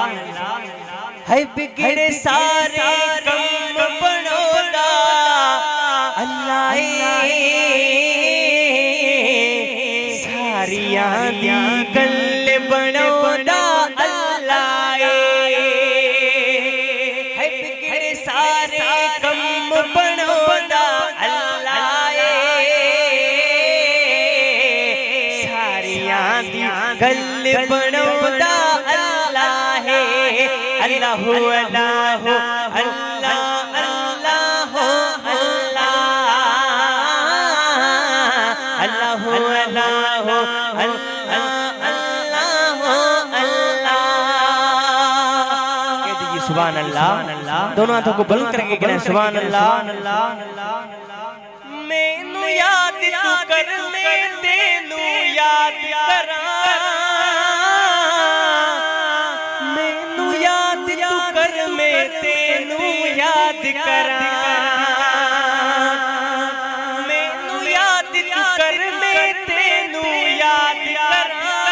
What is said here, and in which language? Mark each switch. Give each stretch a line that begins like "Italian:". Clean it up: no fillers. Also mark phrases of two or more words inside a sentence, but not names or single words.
Punjabi: ہے بگڑے سارے کم بنوگا اللہ ساریاں دی گل بنوگا اللہ. ہے بگڑے سارے کم بنوگا اللہ ساریاں دی گل بنوگا اللہ اللہ اللہ اللہ اللہ اللہ اللہ اللہ اللہ.
Urdu: کہہ دیجیے
Arabic: سبحان الله.
Urdu: دونوں ہاتھوں کو بلند کرکے کہنا
Arabic: سبحان الله.
Punjabi: مینوں یاد تو کر میں تینوں یاد کراں. میں تینوں یاد کراں. مینوں یاد تو کر میں تینوں یاد کراں.